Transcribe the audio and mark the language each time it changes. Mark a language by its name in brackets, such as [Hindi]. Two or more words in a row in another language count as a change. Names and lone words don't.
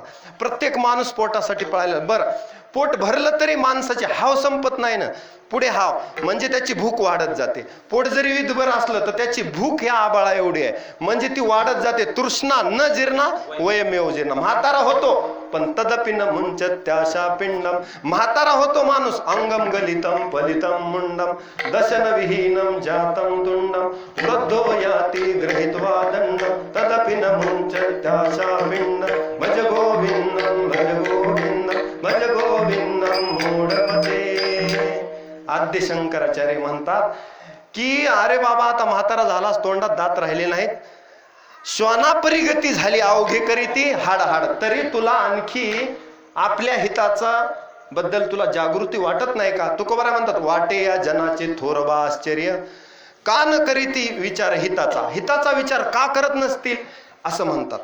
[Marathi] प्रत्येक माणूस पोटासाठी पळायला. बरं, पोट भरलं तरी माणसाची हाव संपत नाही ना, पुढे हाव म्हणजे त्याची भूक वाढत जाते. पोट जरी विधभर असलं तर त्याची भूक ह्या आबाळा एवढी आहे, म्हणजे ती वाढत जाते. [Sanskrit] तृष्णा न जीर्णा वयमेव जीर्ण. [Marathi] म्हातारा होतो पण [Sanskrit] तदपि न मुंचत्याशा पिंडम. [Marathi] म्हातारा होतो माणूस, [Sanskrit] अंगम गलितम फलितम मुंडम, दशन विहीनम जातम तुंडम, वृद्धो याति गृहीत्वा दंडम, तदपि न मुंचत्याशा पिंडम. भज गोविंदम भज गोविंदम भज गोविंदम मूढमते. [Marathi] आद्य शंकराचार्य म्हणतात की अरे बाबा, आता म्हातारा झालास, तोंडात दात राहिले नाहीत, श्वानापरी गती झाली अवघे करीती हाड हाड, तरी तुला आणखी आपल्या हिताचा बद्दल तुला जागृती वाटत नाही का? तुकोबारा म्हणतात वाटे या जनाचे थोरबा आश्चर्य, का न करीती विचार हिताचा, हिताचा विचार का करत नसतील असं म्हणतात.